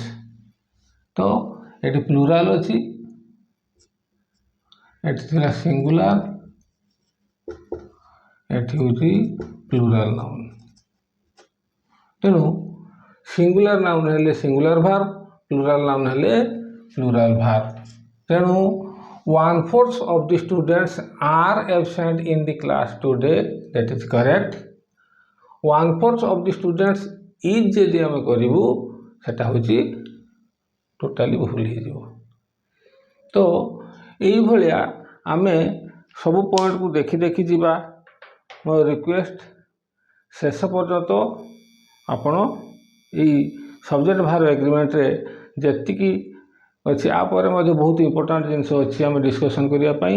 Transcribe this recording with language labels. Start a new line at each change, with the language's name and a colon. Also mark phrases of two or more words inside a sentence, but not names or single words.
Odia: ତ ଏଠି ପ୍ଲୁରାଲ୍ ଅଛି, ଏଠି ଥିଲା ସିଙ୍ଗୁଲାର, ଏଠି ହେଉଛି
English: plural noun.
Odia: ତେଣୁ
English: singular noun
Odia: ହେଲେ
English: singular verb, plural noun
Odia: ହେଲେ
English: plural verb. ତେଣୁ 1/4 of the students are absent in the class today, that is correct। 1/4 of the students is
Odia: ଯଦି ଆମେ କରିବୁ ସେଟା ହେଉଛି ଟୋଟାଲି ଭୁଲ ହେଇଯିବ। ତ ଏଇଭଳିଆ ଆମେ ସବୁ ପଏଣ୍ଟକୁ ଦେଖି ଦେଖି ଯିବା। ମୋ ରିକ୍ୱେଷ୍ଟ ଶେଷ ପର୍ଯ୍ୟନ୍ତ ଆପଣ ଏଇ
English: subject verb agreement
Odia: ଯେତିକି ଅଛି, ଆ ପରେ ମଧ୍ୟ ବହୁତ ଇମ୍ପୋର୍ଟାଣ୍ଟ ଜିନିଷ ଅଛି ଆମେ ଡିସ୍କସନ୍ କରିବା ପାଇଁ।